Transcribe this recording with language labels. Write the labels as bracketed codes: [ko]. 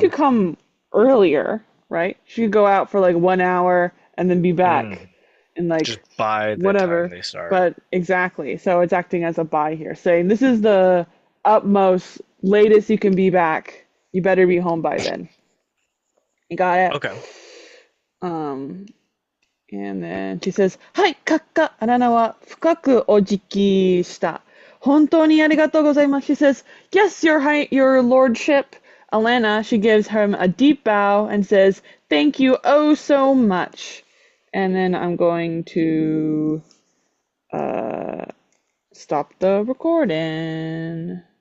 [en] could come earlier, right? She could go out for like 1 hour and then be back mm. in Just like by the time whatever. they start. But exactly. So it's acting as a buy here, saying this is the utmost latest you can be back. You better be home by then. You got it? Okay. Um, and then she says, [ja] はい、閣下、あなたは深くお辞儀した。本当にありがとうございます. [en] She says, yes, your lordship. Alanna, she gives him a deep bow and says, thank you oh so much. And then I'm going to uh, stop the recording.